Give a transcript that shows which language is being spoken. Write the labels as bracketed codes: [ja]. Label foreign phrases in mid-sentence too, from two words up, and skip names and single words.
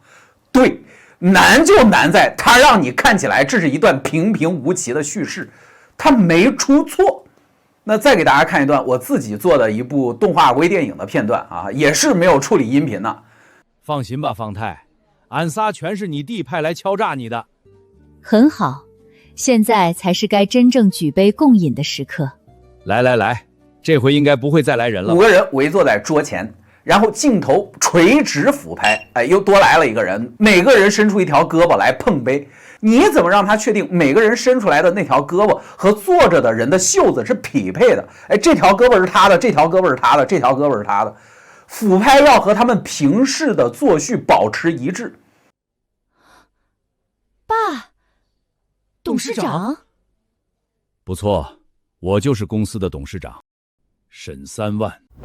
[zh] 對，難就難在它讓你看起來這是一段平平無奇的敘事，它沒出錯。那再給大家看一段我自己做的一部動畫微電影的片段啊，也是沒有處理音頻的。放心吧，方太，俺仨全是你弟派來敲詐你的。很好，現在才是該真正舉杯共飲的時刻。來來來，這回應該不會再來人了。 5個人圍坐在桌前，然後鏡頭垂直俯拍，哎，又多來了一個人，每個人伸出一條胳膊來碰杯。你怎麼讓他確定每個人伸出來的那條胳膊和坐着的人的袖子是匹配的？哎，這條胳膊是他的，這條胳膊是他的，這條胳膊是他的。俯拍要和他們平視的坐序保持一致。爸，董事長？不錯，我就是公司的董事長，沈3萬。